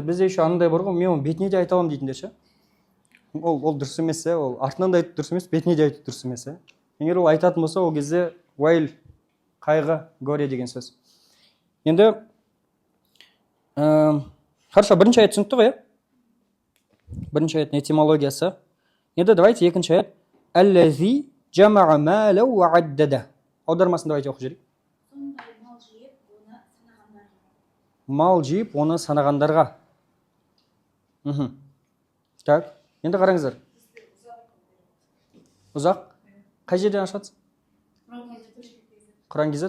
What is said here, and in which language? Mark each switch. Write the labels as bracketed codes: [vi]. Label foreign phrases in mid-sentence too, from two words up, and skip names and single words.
[kk] Бізде еще анандай бар ғой, мен оны бетіне де айта аламын дейтіндер ше. Ол дұрыс емес, ол артынан да айтып дұрыс емес, бетіне де айтып дұрыс емес. Егер ол айтатын болса, ол кезде уайл, қайғы, горе деген сөз. Енді хорошо, бірінші аят түсінікті ғой, бірінші аяттың этимологиясы. Енді давайте екінші аят. [ar] الذي جمع مالا وعدده. [kk] Аудармасын давайте оқып жіберейік. Мал жиып, оны санағандарға. Так, енді қараңыздар. Ұзақ. Қай жерден ашады? Құран кезет.